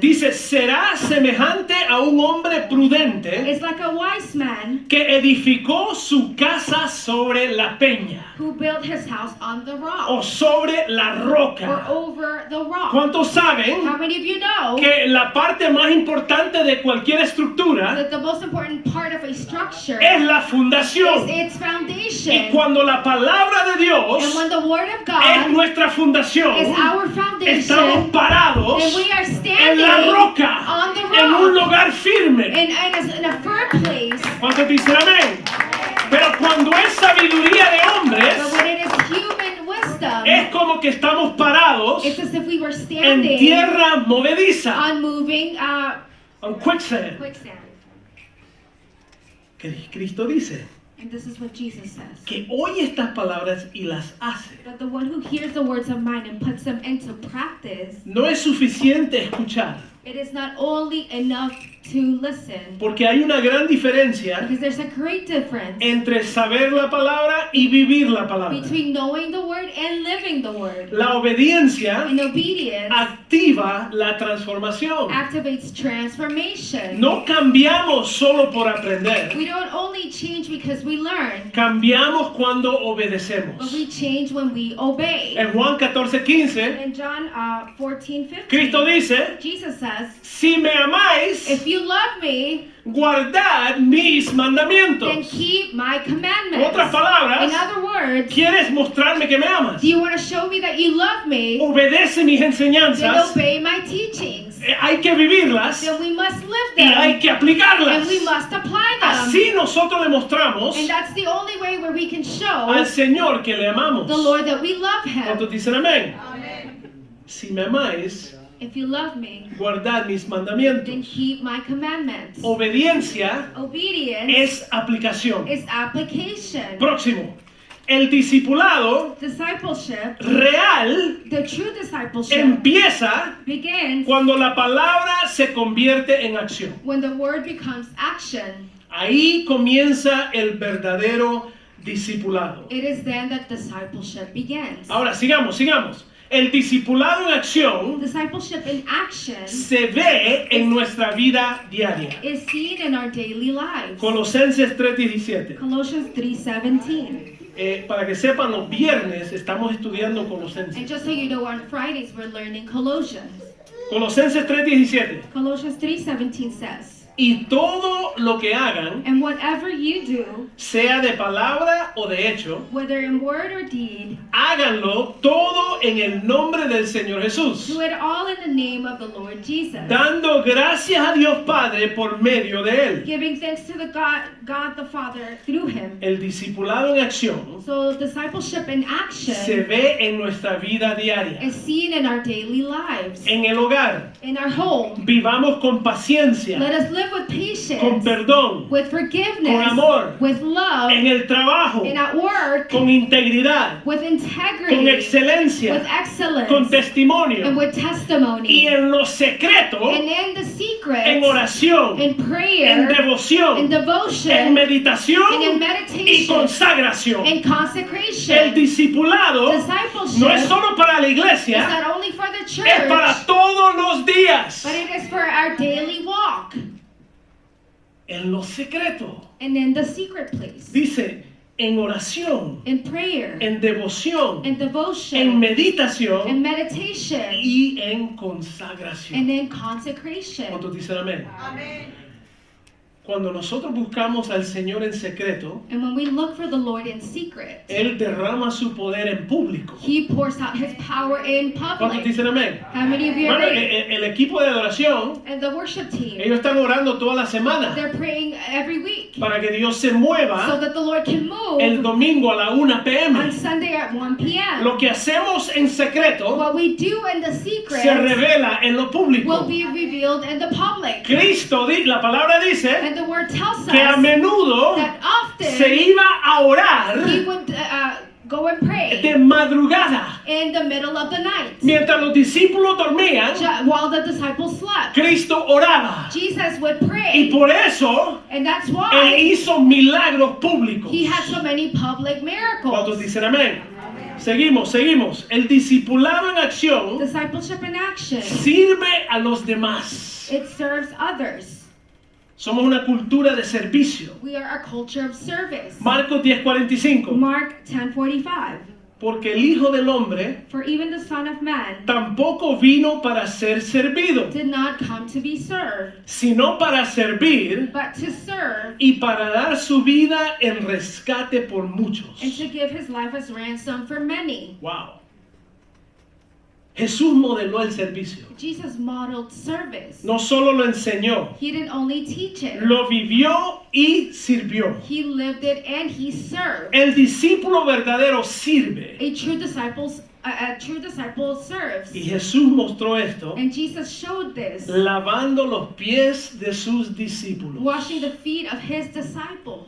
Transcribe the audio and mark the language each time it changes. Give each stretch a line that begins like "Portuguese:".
Spanish: Dice, será semejante a un hombre prudente
English: is like a wise man
Spanish: que edificó su casa sobre la peña
English: who built his house on the rock
Spanish: o sobre la
English: or
Spanish: roca.
English: over the rock.
Spanish: ¿Cuántos saben
English: How many of you know
Spanish: que la parte más importante de cualquier estructura
English: that the most important part of a structure
Spanish: es la
English: is
Spanish: fundación?
English: its foundation?
Spanish: Y cuando la palabra de
English: And
Spanish: Dios
English: when the word of
Spanish: es
English: God
Spanish: nuestra fundación,
English: is our
Spanish: estamos
English: foundation,
Spanish: parados
English: then we are
Spanish: en la
English: standing
Spanish: roca,
English: on the
Spanish: en un
English: rock
Spanish: lugar firme.
English: in a firm place.
Spanish: ¿Cuántos dicen amén? Pero cuando es sabiduría de
English: But
Spanish: hombres,
English: when it is human wisdom,
Spanish: es como que estamos parados
English: it's as if we were
Spanish: en
English: standing
Spanish: tierra movediza,
English: on moving
Spanish: en quicksand.
English: quicksand.
Spanish: Que Cristo dice
English: And this is what Jesus says.
Spanish: que oye estas palabras y las hace.
English: That the one who hears the words of mine and puts them into practice,
Spanish: No es suficiente escuchar,
English: it is not only enough to listen,
Spanish: porque hay una gran diferencia
English: because there's a great difference
Spanish: entre saber la palabra y vivir la palabra.
English: between knowing the word and living the word.
Spanish: La obediencia
English: And obedience
Spanish: activa la transformación.
English: activates transformation.
Spanish: No cambiamos solo por aprender,
English: We don't only change because we learn,
Spanish: cambiamos cuando
English: but
Spanish: obedecemos.
English: we change when we obey.
Spanish: En Juan 14:15,
English: In John 14:15,
Spanish: Cristo dice,
English: Jesus says, says,
Spanish: si me amáis,
English: if you love me,
Spanish: guardad mis
English: then
Spanish: mandamientos.
English: keep my
Spanish: En
English: commandments.
Spanish: otras palabras,
English: In other words,
Spanish: ¿quieres mostrarme que me amas?
English: do you want to show me that you love me?
Spanish: Obedece mis
English: Then
Spanish: enseñanzas.
English: obey my teachings.
Spanish: Hay que vivirlas
English: Then we must live
Spanish: y hay
English: them.
Spanish: que aplicarlas.
English: And we must apply them.
Spanish: Así nosotros le mostramos
English: And that's the only way where we can show
Spanish: al Señor que le amamos.
English: the Lord that we love Him.
Spanish: ¿Cuántos dicen amén? Si me amáis,
English: If you love me,
Spanish: guardad mis
English: then
Spanish: mandamientos.
English: keep my commandments.
Spanish: Obediencia
English: Obedience
Spanish: es aplicación.
English: is application.
Spanish: Próximo. El discipulado
English: Discipleship,
Spanish: real
English: the true discipleship,
Spanish: empieza
English: begins
Spanish: cuando la palabra se convierte en acción.
English: when the word becomes action.
Spanish: Ahí comienza el verdadero discipulado.
English: It is then that discipleship begins.
Spanish: Ahora, sigamos. El discipulado en acción
English: Discipleship in action
Spanish: se ve en nuestra vida diaria.
English: is seen in our daily lives.
Spanish: Colosenses 3:17.
English: Colossians 3:17.
Spanish: Para que sepan, los viernes estamos estudiando Colosenses.
English: And just so you know, on Fridays we're learning Colossians.
Spanish: Colosenses 3:17.
English: Colossians 3:17 says,
Spanish: Y todo lo que hagan,
English: and whatever you do,
Spanish: sea de palabra o de hecho,
English: whether in word or deed,
Spanish: háganlo todo en el nombre del Señor Jesús,
English: do it all in the name of the Lord Jesus,
Spanish: dando gracias a Dios Padre por medio de Él.
English: giving thanks to the God the Father through Him.
Spanish: El discipulado en acción
English: So discipleship in
Spanish: se
English: action
Spanish: ve en nuestra vida diaria.
English: is seen in our daily lives,
Spanish: En el hogar,
English: in our home.
Spanish: vivamos con paciencia,
English: Let us live with
Spanish: con
English: patience,
Spanish: perdón,
English: with forgiveness,
Spanish: con amor,
English: with love,
Spanish: en el trabajo,
English: and at work,
Spanish: con integridad,
English: with
Spanish: con
English: integrity, with
Spanish: excelencia,
English: excellence,
Spanish: con testimonio
English: and with
Spanish: y
English: testimony.
Spanish: en lo secreto,
English: And in the secret,
Spanish: en oración,
English: in
Spanish: en
English: prayer,
Spanish: devoción,
English: in devotion,
Spanish: en meditación
English: and in
Spanish: y
English: meditation,
Spanish: consagración.
English: and
Spanish: El
English: consecration.
Spanish: discipulado
English: Discipleship
Spanish: no es solo para la
English: is
Spanish: iglesia,
English: not only for the
Spanish: es
English: church,
Spanish: para todos los días.
English: but it is for our daily walk.
Spanish: En lo secreto,
English: And in the secret place,
Spanish: dice, en oración,
English: in prayer,
Spanish: en devoción,
English: in
Spanish: en
English: devotion,
Spanish: meditación
English: in meditation,
Spanish: y en consagración.
English: and in consecration.
Spanish: ¿Cuántos dicen amén? Cuando nosotros buscamos al Señor en secreto,
English: And when we look for the Lord in secret,
Spanish: Él derrama su poder en público.
English: He pours out His power in
Spanish: ¿Cuántos
English: public.
Spanish: dicen amén?
English: How many of you are
Spanish: Bueno,
English: there?
Spanish: el equipo de adoración,
English: And the worship team,
Spanish: ellos están orando toda la semana
English: they're praying every week
Spanish: para que Dios se
English: so
Spanish: mueva
English: that the Lord can
Spanish: el
English: move
Spanish: domingo a la 1 p.m.
English: on Sunday at 1 p.m.
Spanish: Lo que hacemos en secreto
English: What we do in the
Spanish: se
English: secret
Spanish: revela en lo
English: will
Spanish: público.
English: be revealed in the public.
Spanish: Cristo, la palabra dice
English: And the word tells
Spanish: que a
English: us
Spanish: menudo
English: that often
Spanish: se iba a orar
English: He would go and pray
Spanish: de madrugada.
English: in the middle of the night.
Spanish: Mientras los discípulos dormían,
English: While the disciples slept,
Spanish: Cristo oraba.
English: Jesus would
Spanish: Y
English: pray.
Spanish: por eso
English: And that's
Spanish: Él
English: why
Spanish: hizo milagros públicos.
English: He had so many public
Spanish: ¿Cuántos
English: miracles.
Spanish: dicen amén? Seguimos. El discipulado en acción
English: Discipleship in action,
Spanish: sirve a los demás.
English: it serves others.
Spanish: Somos una cultura de servicio.
English: We are a culture of service.
Spanish: Marcos 10:45.
English: Mark 10:45.
Spanish: Porque el Hijo del Hombre
English: For even the Son of Man
Spanish: tampoco vino para ser servido,
English: did not come to be served,
Spanish: sino para servir
English: but to serve
Spanish: y para dar su vida en rescate por muchos.
English: and to give His life as ransom for many. Wow.
Spanish: Jesús modeló el servicio.
English: Jesus modeled service.
Spanish: No solo lo enseñó,
English: He didn't only teach it,
Spanish: lo vivió y sirvió.
English: He lived it and He served.
Spanish: El discípulo verdadero sirve.
English: A true disciple serves.
Spanish: Y Jesús mostró esto
English: And Jesus showed this,
Spanish: lavando los pies de sus discípulos.
English: washing the feet of His disciples.